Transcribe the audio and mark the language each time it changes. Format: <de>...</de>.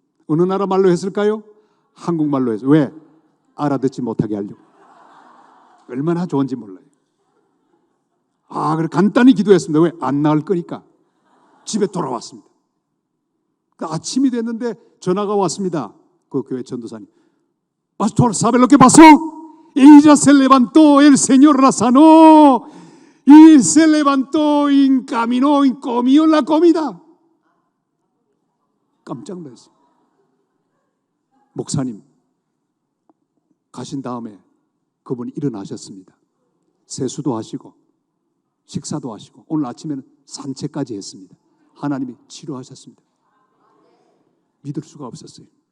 <ko>어느 나라 말로 했을까요? 한국말로 해서. 왜? 알아듣지 못하게 하려고. 얼마나 좋은지 몰라요. 그래 간단히 기도했습니다. 왜? 안 나을 거니까. 집에 돌아왔습니다. 아침이 됐는데 전화가 왔습니다. 그 교회 전도사님.</ko> <es>Pastor, ¿sabe lo que pasó? Ella se levantó, el Señor la sanó y se levantó y caminó y comió la comida.</es> <ko>깜짝 놀랐어요. 목사님 가신 다음에 그분이 일어나셨습니다. 세수도 하시고 식사도 하시고 오늘 아침에는 산책까지 했습니다. 하나님이 치료하셨습니다. 믿을 수가 없었어요.</ko>